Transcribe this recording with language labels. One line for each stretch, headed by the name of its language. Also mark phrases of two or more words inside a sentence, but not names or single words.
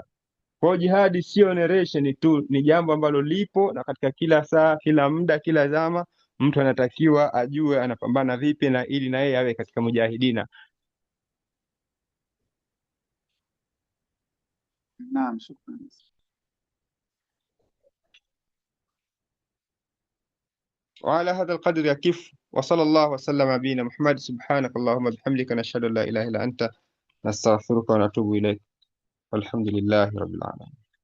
Swahili: Kwa jihadi sio narration tu, ni jambo ambalo lipo na katika kila saa, kila muda, kila zama mtu anatakiwa ajue anapambana vipi na ili na yeye awe katika mujahidina. Naam, shukrani.
Arabic: وعلى هذا القدر يكف، وصلى الله وسلم على نبينا محمد. سبحانك اللهم بحمدك، نشهد ان لا اله الا انت، نستغفرك ونتوب اليك، والحمد لله رب العالمين.